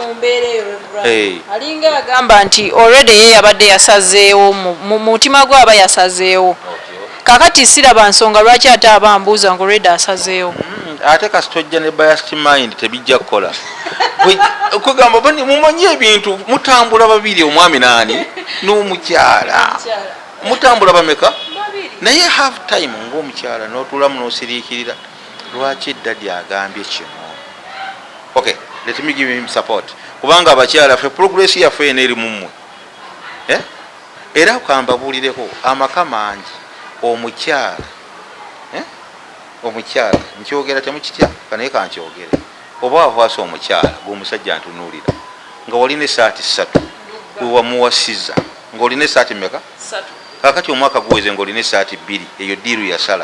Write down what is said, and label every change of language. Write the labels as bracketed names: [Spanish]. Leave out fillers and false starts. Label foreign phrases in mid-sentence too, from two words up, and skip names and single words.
[Ganda] alinga agamba nti already ye yabadde yasazeewo mu mutima gwe aba yasazeewo kakati siraba nsonga lwaki ate aba mbuuza ngu already asazeewo ate kasitojja ne [English] biased mind [Ganda] tebijja kukola kugamba mumanyi ebintu mutambula babiri omwami nani n'omukyala mutambula bameka naye [English] have time [Ganda] ng'omukyala n'otulamu n'osiriikirira lwaki eddadi agambye kino [English] okay let me give him support [Ganda] kubanga abakyala ffe progress yaffe eno eri mummwe era kambabuulireko amaka mangi omukyala omukyala nkyogera temukitya kanaye kankyogere oba wavaasa omukyala gweomusajja ntunuulira nga walina esaati 3 wewamuwasiza ng'olina esaati meka kakati omwaka guweze ng'olina esaati 2 eyo diiru yasala